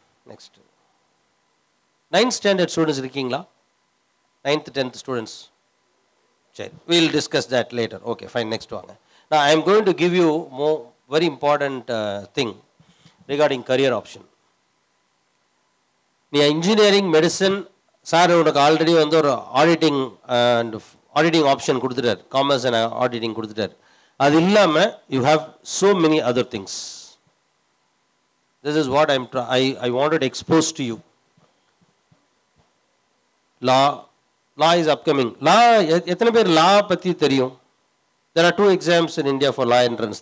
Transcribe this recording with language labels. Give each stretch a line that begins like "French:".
English: next 9th standard students
Tamil: இருக்கீங்களா?
English: 9th 10th students?
Tamil: சரி,
English: we will discuss that later. Okay, fine. Next
Tamil: வாங்க.
English: Now I am going to give you more very important thing regarding career option.
Tamil: நீ engineering, medicine, sir உனக்கு already வந்து ஒரு auditing option கொடுத்துட்டார், commerce and auditing கொடுத்துட்டார். அது இல்லாமல்
English: You have so many other things. This is what I wanted to expose to you. Law is upcoming.
Tamil: Law, எத்தனை பேர் லா பற்றி தெரியும்?
English: There are 2 exams in India for law entrance.